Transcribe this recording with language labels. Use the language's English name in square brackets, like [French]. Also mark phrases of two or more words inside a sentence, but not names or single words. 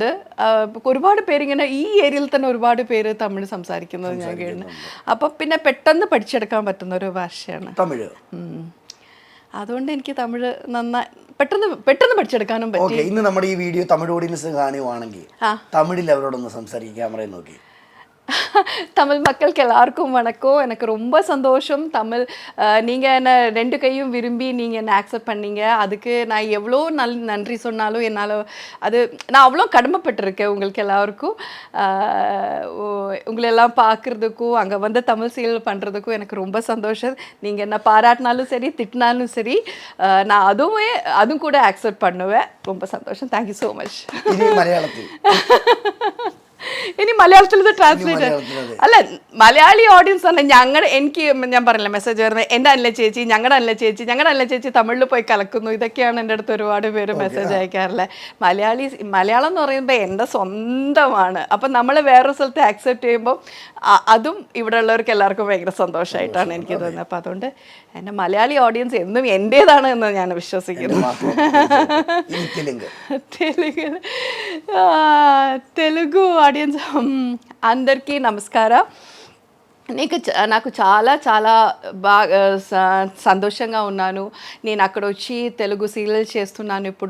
[Malayalam] ഒരുപാട് പേരിങ്ങനെ ഈ ഏരിയയിൽ തന്നെ ഒരുപാട് പേര് തമിഴ് സംസാരിക്കുന്നത് ഞാൻ കേൾക്കുന്നു. അപ്പം പിന്നെ പെട്ടെന്ന് പഠിച്ചെടുക്കാൻ പറ്റുന്ന ഒരു ഭാഷയാണ് തമിഴ്. അതുകൊണ്ട് എനിക്ക് തമിഴ് നന്നായി പെട്ടെന്ന് പഠിച്ചെടുക്കാനും പറ്റും. ഇന്ന് നമ്മുടെ ഈ വീഡിയോ തമിഴ് ഓഡിയൻസ് കാണുവാണെങ്കിൽ തമിഴിൽ അവരോടൊന്ന് സംസാരിക്കാൻ ക്യാമറയിൽ നോക്കി. [Tamil] தமிழ் மக்களுக்கு எல்லாருக்கும் வணக்கம். எனக்கு ரொம்ப சந்தோஷம். தமிழ் நீங்கள் என்னை 2 கையும் விரும்பி நீங்கள் என்னை ஆக்செப்ட் பண்ணீங்க. அதுக்கு நான் எவ்வளோ நன்றி சொன்னாலும் என்னால் அது நான் அவ்வளோ கடமைப்பட்டிருக்கேன் உங்களுக்கு எல்லாருக்கும். உங்களெல்லாம் பார்க்குறதுக்கும் அங்கே வந்து தமிழ் சீரியல் பண்ணுறதுக்கும் எனக்கு ரொம்ப சந்தோஷம். நீங்கள் என்ன பாராட்டினாலும் சரி திட்டினாலும் சரி நான் அதுவும் கூட ஆக்செப்ட் பண்ணுவேன். ரொம்ப சந்தோஷம். [English] thank you so much. [Malayalam] മലയാളത്തിൽ ഇനി മലയാളത്തിൽ ട്രാൻസ്ലേറ്റ് അല്ല, മലയാളി ഓഡിയൻസ് പറഞ്ഞാൽ എനിക്ക് ഞാൻ പറഞ്ഞില്ല മെസ്സേജ് വരുന്നത് എൻ്റെ അല്ല ചേച്ചി, ഞങ്ങളുടെ അല്ല ചേച്ചി തമിഴിൽ പോയി കലക്കുന്നു, ഇതൊക്കെയാണ് എൻ്റെ അടുത്ത് ഒരുപാട് പേര് മെസ്സേജ് അയക്കാറുള്ളത്. മലയാളം എന്ന് പറയുമ്പോൾ എൻ്റെ സ്വന്തമാണ്. അപ്പം നമ്മൾ വേറൊരു സ്ഥലത്ത് ആക്സെപ്റ്റ് ചെയ്യുമ്പോൾ അതും ഇവിടെ ഉള്ളവർക്ക് എല്ലാവർക്കും ഭയങ്കര സന്തോഷമായിട്ടാണ് എനിക്ക് തോന്നുന്നത്. അപ്പം അതുകൊണ്ട് എൻ്റെ മലയാളി ഓഡിയൻസ് എന്നും എൻ്റേതാണ് എന്ന് ഞാൻ വിശ്വസിക്കുന്നു. [Telugu] తెలుగు ఆడియన్స్ అందరికీ నమస్కారం. నాకు చాలా చాలా బాగా సంతోషంగా ఉన్నాను. నేను అక్కడ వచ్చి తెలుగు సీరియల్ చేస్తున్నాను ఇప్పుడు.